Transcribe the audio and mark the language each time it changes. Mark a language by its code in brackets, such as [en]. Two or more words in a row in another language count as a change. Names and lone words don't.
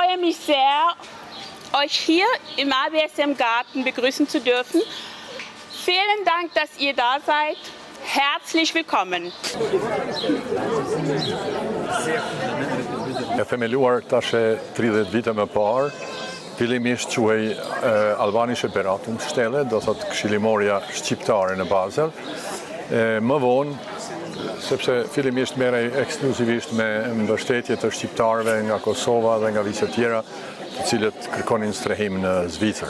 [de] mich sehr, euch hier im ABSM-Garten begrüßen zu dürfen. Vielen Dank, dass ihr da seid. Herzlich willkommen. [sq] E themeluar tash 30 vite më parë, fillimisht quhej [de] Albanische Beratungsstelle, [sq] do thot këshillimorja shqiptare në Basel. Më vonë, sepse fillimisht merrej ekskluzivisht me mbështetje të shqiptarëve nga Kosova dhe nga vise tjera, të cilët kërkonin strehim në Zvicër.